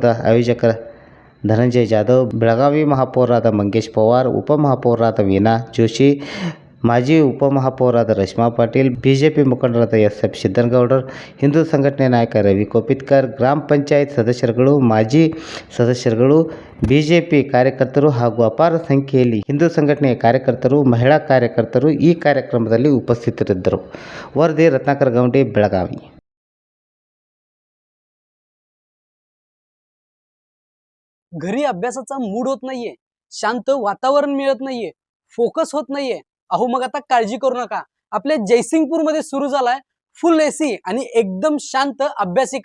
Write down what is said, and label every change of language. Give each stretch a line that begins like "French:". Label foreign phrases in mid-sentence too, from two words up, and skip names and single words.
Kannada: ಆಯೋಜಕ ಧನಂಜಯ ಜಾಧವ್, ಬೆಳಗಾವಿ ಮಹಾಪೌರರಾದ ಮಂಗೇಶ್ ಪವಾರ್, ಉಪಮಹಾಪೌರರಾದ ವೀಣಾ ಜೋಶಿ, ಮಾಜಿ ಉಪಮಹಾಪೌರರಾದ ರಶ್ಮಾ ಪಾಟೀಲ್, ಬಿಜೆಪಿ ಮುಖಂಡರಾದ SF ಸಿದ್ದನಗೌಡರ್, ಹಿಂದೂ ಸಂಘಟನೆ ನಾಯಕ ರವಿ ಕೋಪಿತ್ಕರ್, ಗ್ರಾಮ ಪಂಚಾಯತ್ ಸದಸ್ಯರುಗಳು, ಮಾಜಿ ಸದಸ್ಯರುಗಳು, ಬಿಜೆಪಿ ಕಾರ್ಯಕರ್ತರು ಹಾಗೂ ಅಪಾರ ಸಂಖ್ಯೆಯಲ್ಲಿ ಹಿಂದೂ ಸಂಘಟನೆಯ ಕಾರ್ಯಕರ್ತರು, ಮಹಿಳಾ ಕಾರ್ಯಕರ್ತರು ಈ ಕಾರ್ಯಕ್ರಮದಲ್ಲಿ ಉಪಸ್ಥಿತರಿದ್ದರು. ವರದಿ ರತ್ನಾಕರ್ ಗೌಂಡಿ, ಬೆಳಗಾವಿ.
Marathi: घरी अभ्यासाचा मूड होत नाहीये, शांत वातावरण मिळत नाहीये, फोकस होत नाहीये. अहो मग आता काळजी करू नका. आपल्या जयसिंगपूर मध्ये सुरू झालाय
English: full AC
Marathi: आणि एकदम शांत अभ्यासिका.